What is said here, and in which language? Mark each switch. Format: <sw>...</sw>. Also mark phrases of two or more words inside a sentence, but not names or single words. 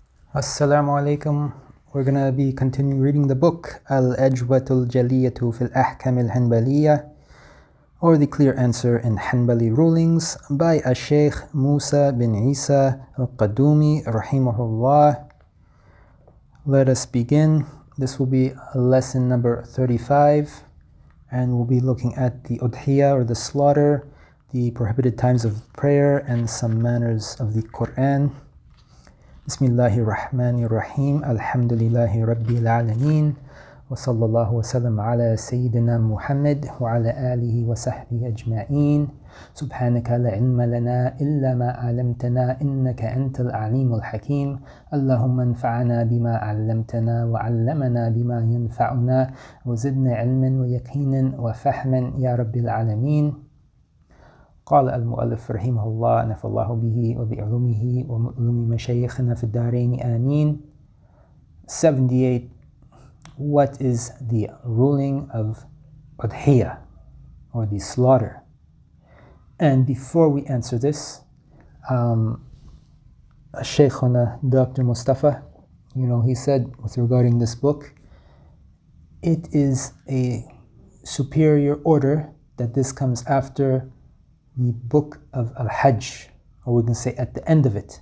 <ar>السلام عليكم.</ar> <en>We're going to be continuing reading the book al-Ajwabah al-Jaliyyah fi al-Ahkam al-Hanbaliyyah, or the clear answer in Hanbali Rulings, by Shaykh Musa bin Issa al-Qaddoomi rahimahullah. Let us begin. This will be lesson number 35, and we'll be looking at the Udhiyya, or the slaughter, the prohibited times of prayer, and some manners of the Quran.</en> <ar>بسم الله الرحمن الرحيم. الحمد لله رب العالمين. وصلى الله وسلم على سيدنا محمد وعلى آله وصحبه أجمعين. سبحانك لا علم لنا إلا ما علمتنا إنك أنت العليم الحكيم. اللهم انفعنا بما علمتنا وعلمنا بما ينفعنا وزدنا علما ويقينا وفهما يا رب العالمين. قال المؤلف rahimahullah نفع الله به وبعلومه ومعلوم مشايخنا في الدارين آمين.</ar> <en>78. What is the ruling of Udhiyya, or the slaughter? And before we answer this, Shaykhuna Dr. Mustafa, he said with regarding this book, it is a superior order that this comes after the book of al-Hajj, or we can say at the end of it.</en>